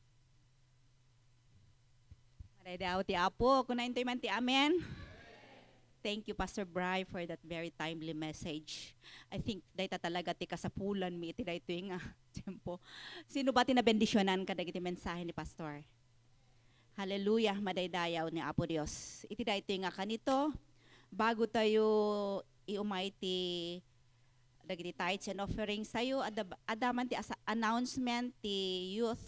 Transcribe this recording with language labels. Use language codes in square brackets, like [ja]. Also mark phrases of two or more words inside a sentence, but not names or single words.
[ilo] Madaydayaw ti Apo, kunain to'y man ti amen. [en] Thank you, Pastor Bri, for that very timely message. I think [ilo] dayta talaga ti kasapulan mi iti dayto nga tempo. Sino ba tinabendisyonan ka dagiti mensahe ni Pastor? Hallelujah, madaydayaw ni Apo Dios. Iti dayto nga kanito, bago tayo iumay ti dagiti [en] tithes and offerings [ilo] tayo, adaman ti announcement ti youth.